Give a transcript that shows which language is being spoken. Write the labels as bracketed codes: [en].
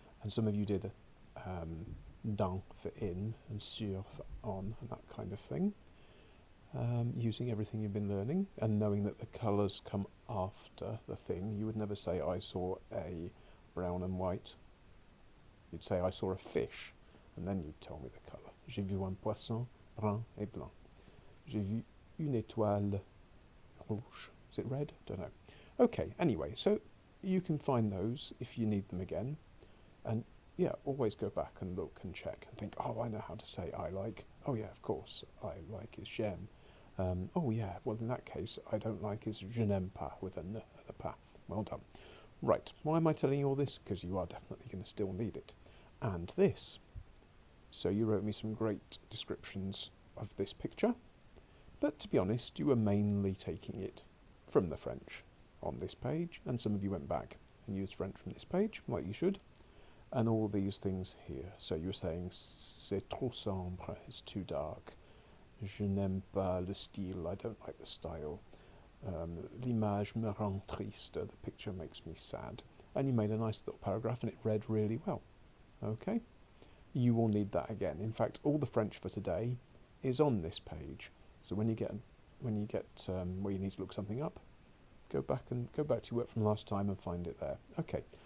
[en] And some of you did dans for in and sur for on and that kind of thing, using everything you've been learning and knowing that the colours come after the thing. You would never say I saw a brown and white. You'd say I saw a fish, and then you'd tell me the colour. [fr] J'ai vu un poisson brun et blanc. J'ai vu une étoile rouge. [en] Is it red? Don't know. Okay, anyway, so you can find those if you need them again. And yeah, always go back and look and check and think, oh, I know how to say I like. Oh yeah, of course, I like is [fr] j'aime. [en] Oh yeah, well in that case, I don't like is [fr] je n'aime pas [en] with a n and a pas. Well done. Right, why am I telling you all this? Because you are definitely going to still need it. And this. So you wrote me some great descriptions of this picture, but to be honest, you were mainly taking it from the French on this page, and some of you went back and used French from this page, like you should. And all these things here. So you were saying, [fr] c'est trop sombre, [en] it's too dark. [fr] Je n'aime pas le style, [en] I don't like the style. [fr] L'image me rend triste, [en] the picture makes me sad. And you made a nice little paragraph and it read really well. Okay? You will need that again. In fact, all the French for today is on this page. So when you get where you need to look something up, go back to your work from last time and find it there. Okay.